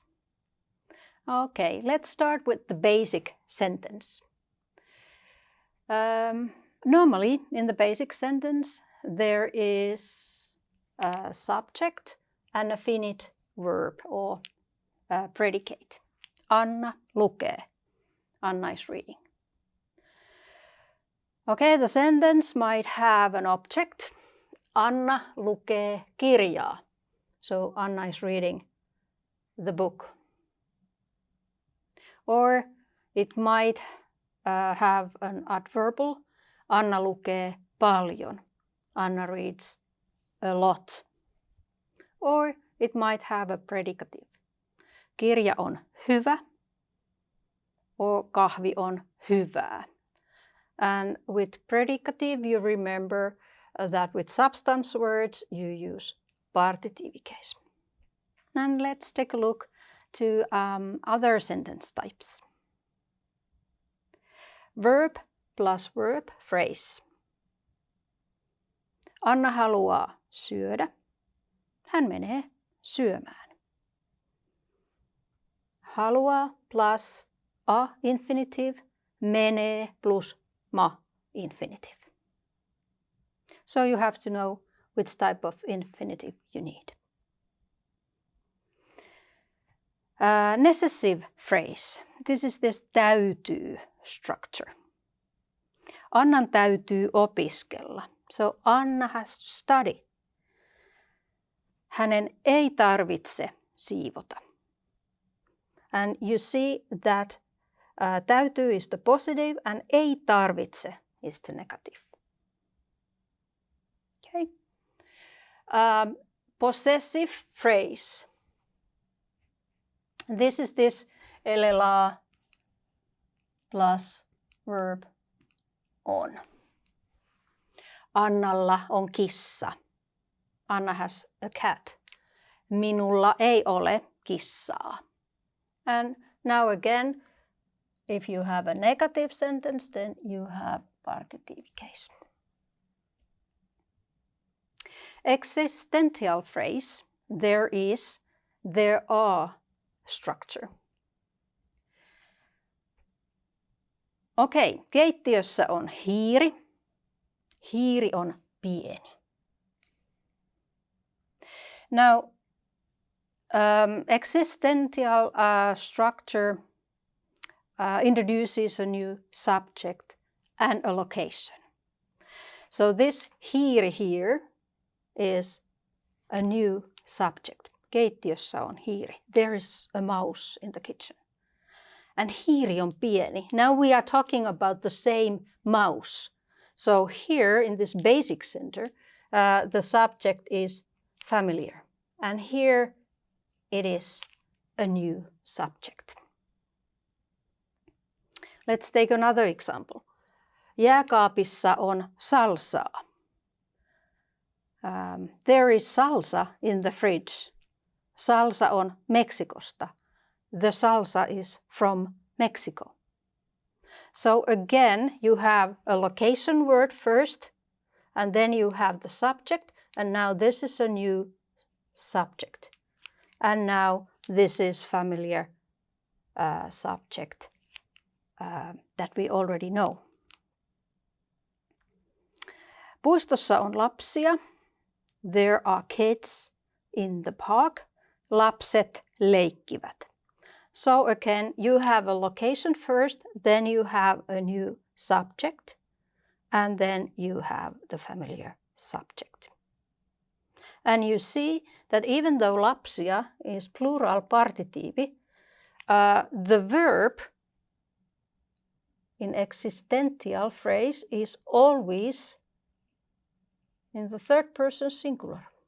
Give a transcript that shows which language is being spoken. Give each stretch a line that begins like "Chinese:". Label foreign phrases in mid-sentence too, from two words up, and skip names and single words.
English: Okay, let's start with the basic sentence. Normally, in the basic sentence, there is a subject and a finite verb or predicate.
Finnish: Anna lukee.
English: Anna is reading. Okay, the sentence might have an object.
Finnish: Anna lukee kirjaa.
English: So Anna is reading the book. Or it might have an adverbial.
Finnish: Anna lukee paljon.
English: Anna reads a lot. Or it might have a predicative.
Finnish: Kirja on hyvä. Or kahvi on hyvää.
English: And with predicative, you remember that with substance words, you use partitive case. And let's take a look to other sentence types. Verb plus verb phrase.
Finnish: Anna haluaa syödä. Hän menee syömään.
English: Haluaa plus a infinitive, menee plus ma infinitive. So you have to know which type of infinitive you need. Nessessive phrase. This is this täytyy structure.
Finnish: Annan täytyy opiskella.
English: So Anna has to study.
Finnish: Hänen ei tarvitse siivota.
English: And you see that täytyy is the positive and
Finnish: ei tarvitse
English: is the negative. Okay. Possessive phrase. This is this elelaa plus verb on.
Finnish: Annalla on kissa.
English: Anna has a cat.
Finnish: Minulla ei ole kissaa.
English: And now again, if you have a negative sentence, then you have partitive case. Existential phrase. There are structure.
Finnish: Okei, keittiössä on hiiri. Hiiri on pieni.
English: Now, existential structure introduces a new subject and a location. So this hiiri here is a new subject.
Finnish: Keittiössä on hiiri.
English: There is a mouse in the kitchen.
Finnish: And hiiri on pieni.
English: Now we are talking about the same mouse. So here in this basic center, the subject is familiar. And here it is a new subject. Let's take another example.
Finnish: Jääkaapissa on salsaa.
English: There is salsa in the fridge.
Finnish: Salsa on Meksikosta.
English: The salsa is from Mexico. So again, you have a location word first, and then you have the subject, and now this is a new subject. And now this is familiar subject that we already know.
Finnish: Puistossa on lapsia.
English: There are kids in the park.
Finnish: Lapset leikkivät.
English: So again, you have a location first, then you have a new subject, and then you have the familiar subject. And you see that even though lapsia is plural partitive, the verb in existential phrase is always in the third person singular.